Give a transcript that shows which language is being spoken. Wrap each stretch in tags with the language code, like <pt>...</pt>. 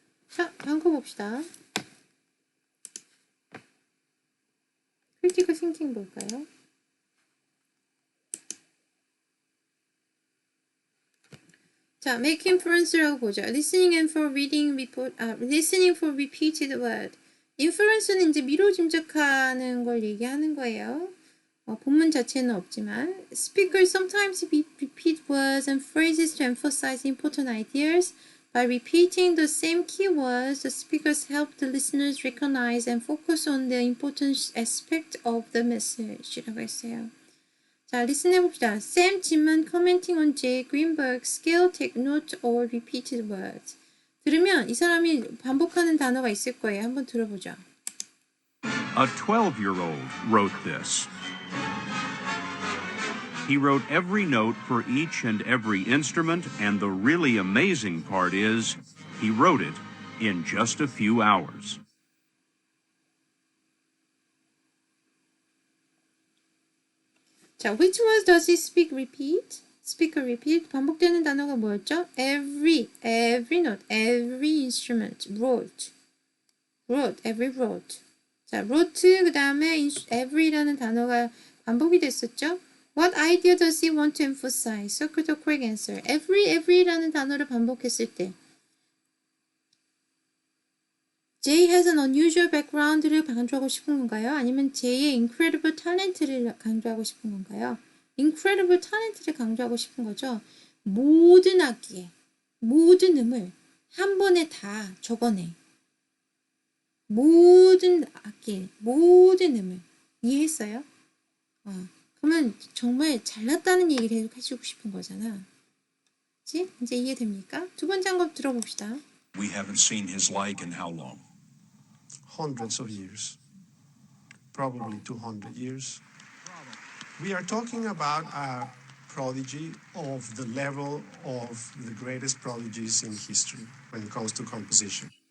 <ko>자, 다음 거 봅시다. 크리티컬 싱킹 볼까요? 자,</ko> <en>make inference</en> <ko>라고 보죠.</ko> <en>listening for repeated word.</en> <ko>inference는 이제 미로 짐작하는 걸 얘기하는 거예요. 본문 자체는 없지만</ko> <en>speakers sometimes repeat words and phrases to emphasize important ideas. By repeating the same keywords, the speakers help the listeners recognize and focus on the important aspect of the message라고</en> <ko>했어요. 자, 리슨 해봅시다.</ko> <en>Sam Jimman commenting on Jay Greenberg's skill, take note or repeated words.</en> <ko>들으면 이 사람이 반복하는 단어가 있을 거예요. 한번 들어보죠.</ko> <en>A 12-year-old wrote this. He wrote every note for each and every instrument, and the really amazing part is he wrote it in just a few hours. 자, which words does he speak repeat? speaker repeat.</en> <ko>반복되는 단어가 뭐였죠?</ko> <en>every note, every instrument, wrote, every wrote.</en> <ko>자, wrote 그 다음에 every라는 단어가 반복이 됐었죠?</ko> <en>What idea does he want to emphasize? Circle the correct answer.</en> <ko>every라는 단어를 반복했을 때</ko> <en>Jay has an unusual background</en> <ko>를 강조하고 싶은 건가요? 아니면 Jay의</ko> <en>incredible talent</en> <ko>를 강조하고 싶은 건가요?</ko> <en>incredible talent</en> <ko>를 강조하고 싶은 거죠. 모든 악기에, 모든 음을 한 번에 다 적어내. 모든 악기, 모든 음을. 이해했어요? 그러면 정말 잘났다는 얘기를 계속 해주고 싶은 거잖아. 그치? 이제 이해됩니까? 두 번째 한 번 들어봅시다.</ko> <en>We haven't seen his like in how long? Hundreds of years, probably 200 years. We are talking about a prodigy of the level of the greatest prodigies in history when it comes to composition.</en>